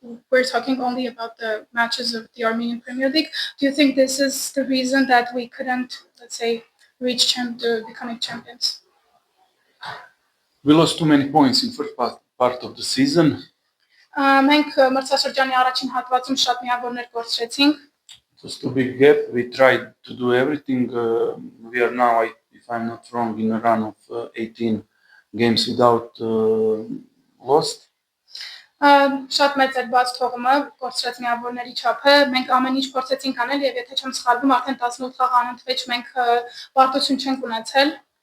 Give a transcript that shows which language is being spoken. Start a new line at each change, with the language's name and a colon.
English: We're talking only about the matches of the Armenian Premier League. Do you think this is the reason that we couldn't, let's say, reach becoming champions? We lost too many points in first part of the season.
Armenian: Մենք մրցաշրջանի առաջին հատվածում շատ միավորներ կորցրեցինք։
English: It was too big gap. We tried to do everything. We are now, if I'm not wrong, in a run of 18 games without lost.
Armenian: Շատ մեծ էր բաց թողումը, կորցրած միավորների չափը, մենք ամեն ինչ փորձեցինք անել եւ եթե չեմ սխալվում, արդեն 18 խաղ անընդմեջ մենք պարտություն չենք ունեցել։